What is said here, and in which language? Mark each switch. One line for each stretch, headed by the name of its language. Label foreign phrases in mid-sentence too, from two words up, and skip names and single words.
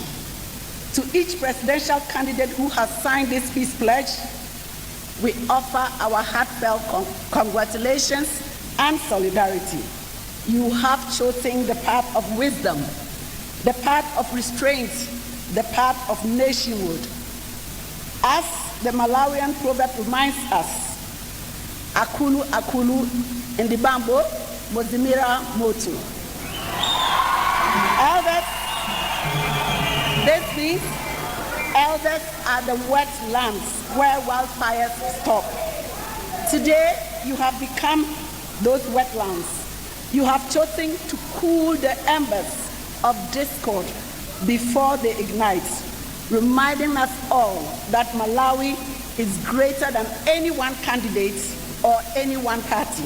English: To each presidential candidate who has signed this peace pledge, we offer our heartfelt congratulations and solidarity. You have chosen the path of wisdom, the path of restraint, the path of nationhood. As the Malawian proverb reminds us,
Nyanja: akulu akulu indibambo mozimira motu.
English: Elders, this means elders are the wetlands where wildfires stop. Today, you have become those wetlands. You have chosen to cool the embers of discord before they ignite, reminding us all that Malawi is greater than any one candidate or any one party.